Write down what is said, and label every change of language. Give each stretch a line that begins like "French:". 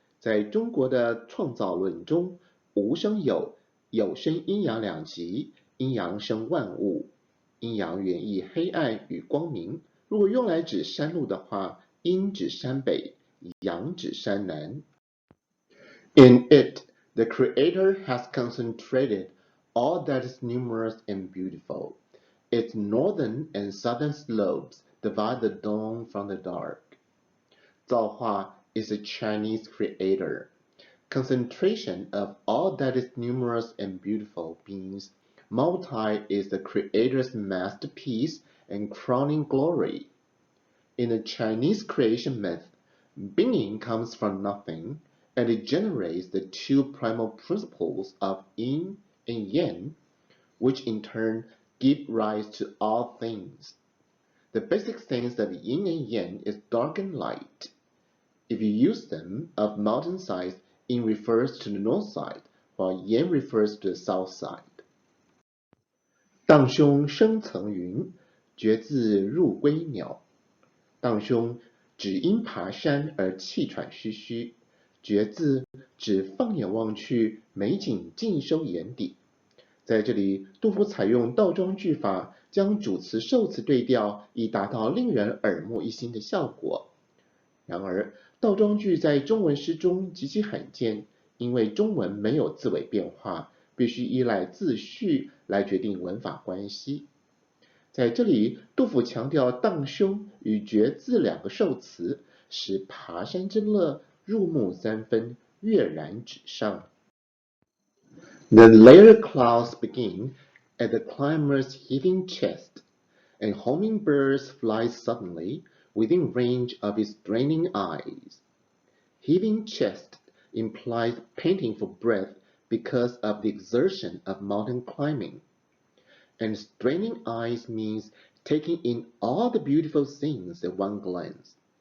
Chinese: 在中国的创造论中，无生有，有生阴阳两极，阴阳生万物。阴阳原意黑暗与光明，如果用来指山路的话，阴指山北，阳指山南。
English: In it, the Creator has concentrated all that is numerous and beautiful. Its northern and southern slopes divide the dawn from the dark. 造化 is a Chinese creator. Concentration of all that is numerous and beautiful means Multi is the creator's masterpiece and crowning glory. In the Chinese creation myth, being comes from nothing, and it generates the 2 primal principles of yin and yang, which in turn give rise to all things. The basic sense of yin and yang is dark and light. If you use them of mountain sides, yin refers to the north side, while yang refers to the south side.
Chinese: 荡胸生层云，决眦入归鸟。荡胸指因爬山而气喘吁吁，决眦指放眼望去，美景尽收眼底。在这里，杜甫采用倒装句法，将主词受词对调，以达到令人耳目一新的效果。然而，倒装句在中文诗中极其罕见，因为中文没有字尾变化，必须依赖字序来决定文法关系。在这里，杜甫强调荡胸与决眦两个受词，使爬山之乐入木三分，跃然纸上。
English: The later clouds begin at the climber's heaving chest, and hummingbirds fly suddenly within range of his straining eyes. Heaving chest implies panting for breath because of the exertion of mountain climbing, and straining eyes means taking in all the beautiful things at one glance.